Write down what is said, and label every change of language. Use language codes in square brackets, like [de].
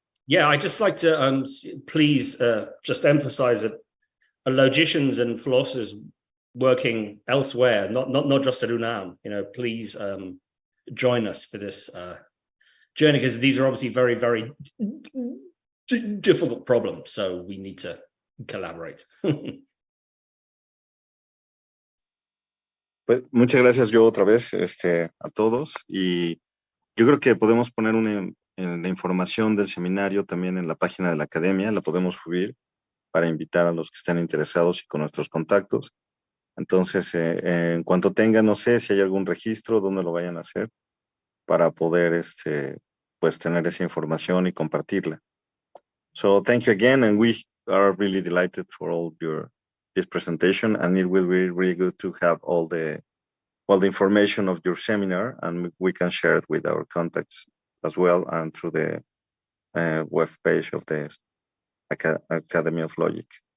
[en] Yeah, I'd just like to please just emphasize that logicians and philosophers working elsewhere, not just at UNAM, please join us for this journey, because these are obviously very, very difficult problems. So we need to collaborate. [es] Pues muchas gracias yo otra vez a todos, y yo creo que podemos poner la información del seminario también en la página de la academia, la podemos subir para invitar a los que estén interesados y con nuestros contactos. Entonces, en cuanto tengan, no sé si hay algún registro, dónde lo vayan a hacer, para poder pues tener esa información y compartirla. [en] So thank you again, and we are really delighted for all this presentation, and it will be really good to have all the information of your seminar, and we can share it with our contacts as well, and through the web page of the Academy of Logic.